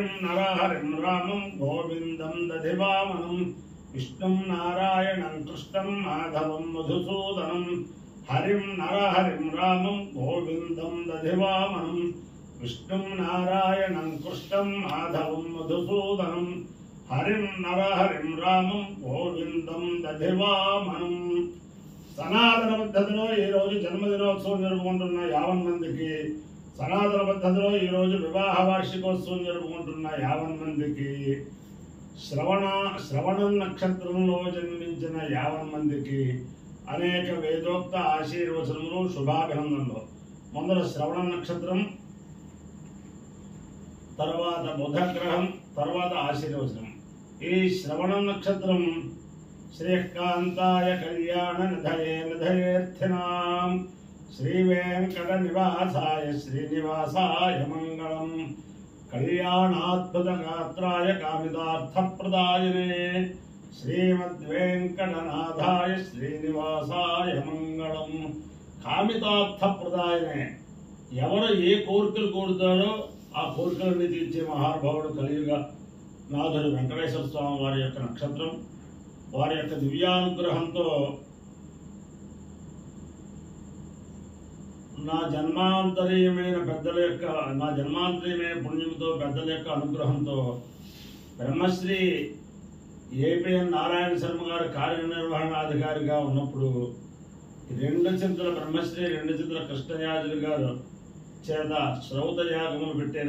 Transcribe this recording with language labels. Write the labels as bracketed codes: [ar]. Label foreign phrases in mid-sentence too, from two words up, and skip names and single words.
[sa] नरहरिं रामं गोविंदं दधिवामनं विष्णु नारायणं कृष्णं माधवं मधुसूदनं हरिं नरहरिं रामं गोविंदं दधिवामनं विष्णु नारायणं कृष्णं माधवं मधुसूदनं हरिं नरहरिं रामं गोविंदं दधिवामनं [te] సనాతన పద్ధతిలో ఈ రోజు జన్మదినోత్సవం జరుపుకుంటున్న 50 మందికి, సనాతన పద్ధతిలో ఈ రోజు వివాహ వార్షికోత్సవం జరుపుకుంటున్న 50 మందికి, శ్రవణం నక్షత్రంలో జన్మించిన 50 మందికి అనేక వేదోక్త ఆశీర్వచనములు, శుభాభినందనలు. ముందర శ్రవణ నక్షత్రం, తర్వాత బుధగ్రహం, తర్వాత ఆశీర్వచనం. ఈ శ్రవణ నక్షత్రం [sa] श्रीकांताय कल्याण निधये निधयेऽर्थिनां श्रीवेंकट निवासाय श्रीनिवासाय मंगलम कल्याणाद्भुत गात्राय कामितार्थप्रदायिने श्रीमद्वेंकटनाथाय श्रीनिवासाय मंगलम कामितार्थप्रदायिने [te] ఎవరు ఏ కోరికలు కోరుతారో ఆ కోరికలను తీర్చే మహానుభావుడు కలియుగ నాథుడు వెంకటేశ్వర స్వామి వారి యొక్క నక్షత్రం. వారి యొక్క దివ్యానుగ్రహంతో నా జన్మాంతరీయమైన పుణ్యంతో పెద్దల యొక్క అనుగ్రహంతో బ్రహ్మశ్రీ ఏపీఎన్ నారాయణ శర్మ గారు కార్యనిర్వహణాధికారిగా ఉన్నప్పుడు బ్రహ్మశ్రీ రెండు చింతల కృష్ణయాజులు గారు చేత శ్రౌత యాగములు పెట్టారు.